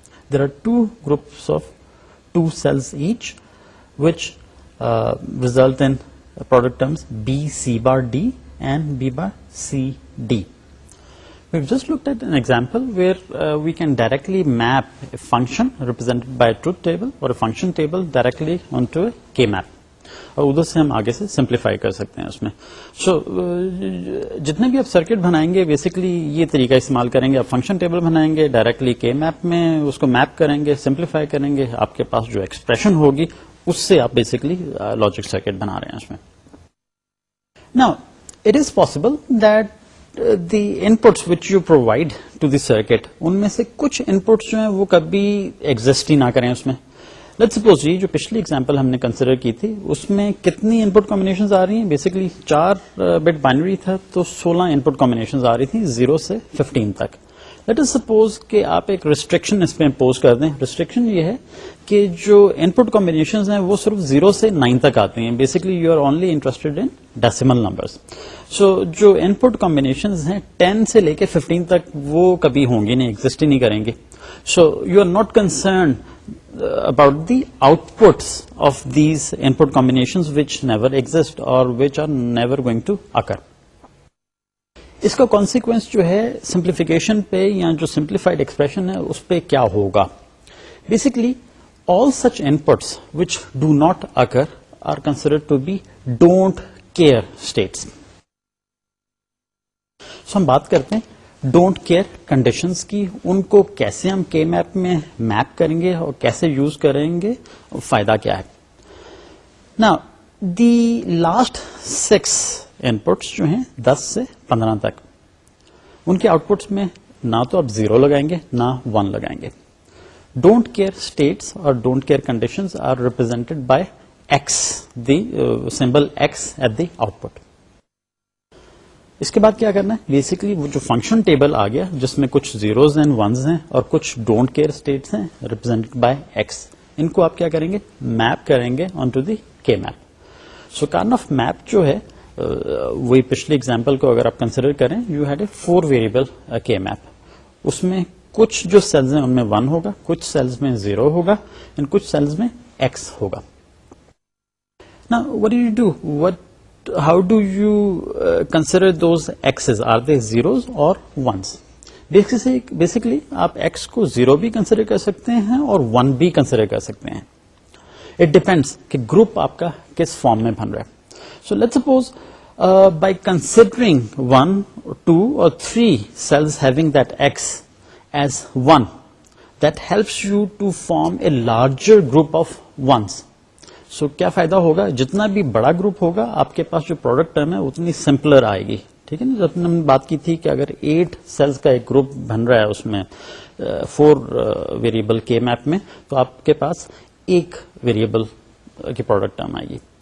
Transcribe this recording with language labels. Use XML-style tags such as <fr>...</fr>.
<en>There are 2 groups of 2 cells each, which result in product terms B C bar D and B bar C D. We've just looked at an example where we can directly map a function represented by a truth table or a function table directly onto a K-map.</en> <ur>اور ادھر سے ہم آگے سے simplify کر سکتے ہیں اس میں. سو جتنے بھی آپ سرکٹ بنائیں گے بیسکلی یہ طریقہ استعمال کریں گے. آپ فنکشن ٹیبل بنائیں گے, ڈائریکٹلی کے میپ میں اس کو میپ کریں گے, سمپلیفائی کریں گے, آپ کے پاس جو ایکسپریشن ہوگی اس سے آپ بیسکلی لاجک سرکٹ بنا رہے ہیں اس میں.</ur> <en>now it is possible that the inputs which you provide to the circuit,</en> <ur>ان میں سے کچھ انپٹس جو ہیں وہ کبھی ایگزسٹ ہی نہ کریں اس میں. لیٹس سپوز جو پچھلی ایگزامپل ہم نے کنسیڈر کی تھی اس میں کتنی انپٹ کمبینیشنز آ رہی ہیں, بیسکلی 4 بٹ بائنری تھا تو 16 انپٹ کمبینیشنز آ رہی تھیں 0 سے 15 تک. لیٹ اس سپوز کہ آپ ایک ریسٹرکشن اس پہ امپوز کر دیں. ریسٹرکشن یہ ہے کہ جو انپٹ کمبینیشنز ہیں وہ صرف 0 سے 9 تک آتی ہیں.</ur> <en>Basically you are only interested in decimal numbers.</en> <ur>سو جو انپٹ کمبینیشنز ہیں 10 سے لے کے 15 تک وہ کبھی ہوں گی نہیں, ایگزسٹ ہی نہیں کریں گے.</ur> <en>So you are not concerned about the outputs of these input combinations which never exist or which are never going to occur.</en> <ur>اس کا کانسیکوینس جو ہے سمپلیفیکیشن پہ یا جو سمپلیفائڈ ایکسپریشن ہے اس پہ کیا ہوگا.</ur> <en>Basically all such inputs which do not occur are considered to be don't care states.</en> <ur>So ہم بات کرتے ہیں ڈونٹ کیئر کنڈیشنز کی. ان کو کیسے ہم کے میپ میں میپ کریں گے اور کیسے یوز کریں گے, فائدہ کیا ہے. نا دی لاسٹ 6 انپٹس جو ہیں 10 سے 15 تک, ان کے آؤٹ پٹس میں نہ تو آپ 0 لگائیں گے نہ 1 لگائیں گے.</ur> <en>Don't care states اور don't care conditions are represented by X, the symbol X at the output.</en> <ur>اس کے بعد کیا کرنا ہے, بیسکلی وہ جو فنکشن ٹیبل آ گیا جس میں کچھ زیروز اینڈ ونز ہیں اور کچھ ڈونٹ کیئر اسٹیٹس ہیں ریپرزینٹڈ بائی ایکس, ان کو آپ کیا کریں گے, میپ کریں گے آن ٹو دی کے میپ. سو کارناف میپ جو ہے وہی پچھلی ایگزامپل کو اگر آپ کنسیڈر کریں,</ur> <en>You had a 4 variable K map.</en> <ur>اس میں کچھ جو سیلز ہیں ان میں 1 ہوگا, کچھ سیلز میں 0 ہوگا اینڈ کچھ سیلز میں ایکس ہوگا.</ur> <en>نا what do you do? How do you consider those x's? Are they zeros or ones?</en> <ur>Basically آپ x کو 0 بھی کنسیڈر کر سکتے ہیں اور 1 بھی کنسیڈر کر سکتے ہیں.</ur> <en>It depends</en> <ur>کہ گروپ آپ کا کس فارم میں بن رہا ہے.</ur> <en>So let's suppose by considering 1, 2 or 3 cells having that x as 1, that helps you to form a larger group of ones.</en> <ur>سو کیا فائدہ ہوگا, جتنا بھی بڑا گروپ ہوگا آپ کے پاس جو پروڈکٹ ٹرم ہے اتنی سمپلر آئے گی. ٹھیک ہے نا, جب ہم نے بات کی تھی کہ اگر 8 سیلز کا ایک گروپ بن رہا ہے اس میں 4 ویریبل کے میپ میں, تو آپ کے پاس ایک ویریبل کی پروڈکٹ ٹرم آئے گی.</ur>